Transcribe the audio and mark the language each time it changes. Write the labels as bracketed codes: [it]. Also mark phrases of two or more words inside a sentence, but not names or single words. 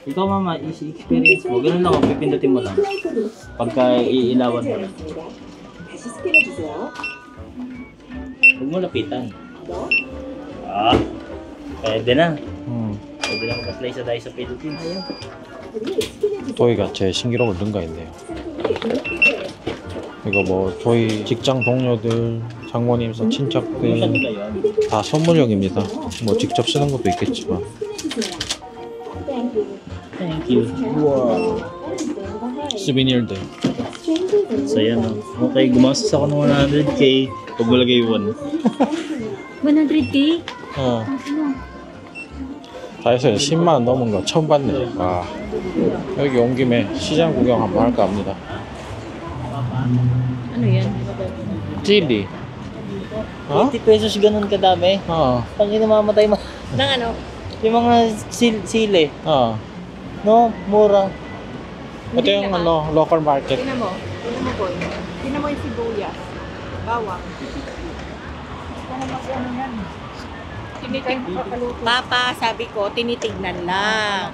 [tl] Ikaw mama, experience mo. Ganun lang, pipindutin mo lang. Pagka iilawan mo lang. Huwag mo lapitan. Ah, pwede na. pwede lang mag-apply sa DAI sa Philippines. [ko] 저희가 제 신기록을 능가했네요. 이거 뭐 저희 직장 동료들, 장모님, 친척들 다 선물용입니다. 뭐 직접 쓰는 것도 있겠지만. [en] Thank you. Wow. [ko] 스비니얼들. [tl] So yan o. Okay, gumastos ako ng 100k. Pag malagay 1. 100k? [ko] 어. 다 해서 10만원 넘은 거 처음 봤네. 와. 여기 온 김에 시장 구경 한번 할까 합니다. [tl] Ano yan? [ko] 찔리. 어? [tl] 80 pesos ganun kadami. [ko] 어. [tl] Pag namamatay mo. Nang ano? Yung mga sili. [ko] 어. [tl] No? Mura. ito yung ano, local market. Tingnan mo ko. Tingnan mo yung sibuyas. Bawang. Papa, sabi ko, tinitignan lang.